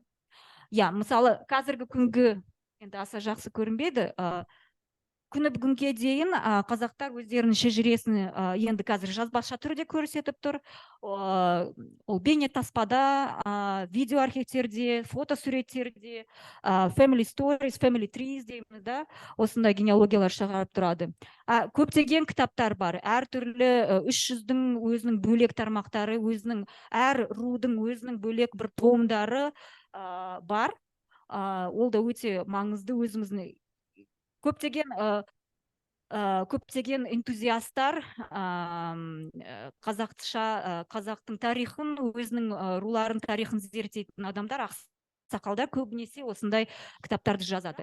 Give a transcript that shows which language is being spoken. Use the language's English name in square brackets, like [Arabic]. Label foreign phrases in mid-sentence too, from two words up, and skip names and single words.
[Kazakh] Мысалы, қазіргі күнгі енді аса жақсы көрінбеді. Күні бүгінге дейін қазақтар өздерінің шежіресін енді қазір жазбаша түрде көрсетіп тұр. Ол бейнетаспада, видео архивтерде, фотосуреттерде, [English] family stories, family trees [Kazakh] дейміз, да, осындай генеалогиялар шығарып тұрады. Көптеген кітаптар бар. Әртүрлі 300-дің өзінің бөлек тармақтары, әр рудың өзінің бөлек бір томдары бар. Ол да өте маңызды. Өзіміздің көптеген энтузиастар қазақтың тарихын, өзінің руларын тарихын зерттейтін адамдар, ақсақалдар көбінесе осындай кітаптарды жазады.